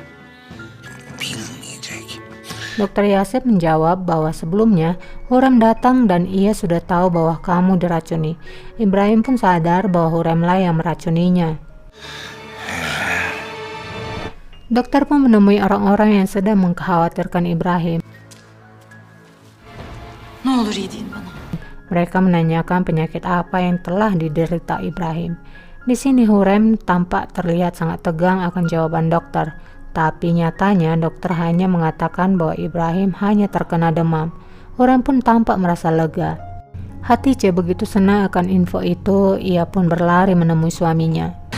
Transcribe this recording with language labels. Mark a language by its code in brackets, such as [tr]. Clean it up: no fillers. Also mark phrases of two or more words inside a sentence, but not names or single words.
[id] Dokter Yasef menjawab bahwa sebelumnya Hurrem datang dan ia sudah tahu bahwa kamu diracuni. Ibrahim pun sadar bahwa Hurremlah yang meracuninya. Dokter pun menemui orang-orang yang sedang mengkhawatirkan Ibrahim. [tr] Ne olur iyi deyin bana. [id] Mereka menanyakan penyakit apa yang telah diderita Ibrahim. Di sini Hurrem tampak terlihat sangat tegang akan jawaban dokter. Tapi nyatanya dokter hanya mengatakan bahwa Ibrahim hanya terkena demam. Hurrem pun tampak merasa lega. Hatice begitu senang akan info itu, ia pun berlari menemui suaminya.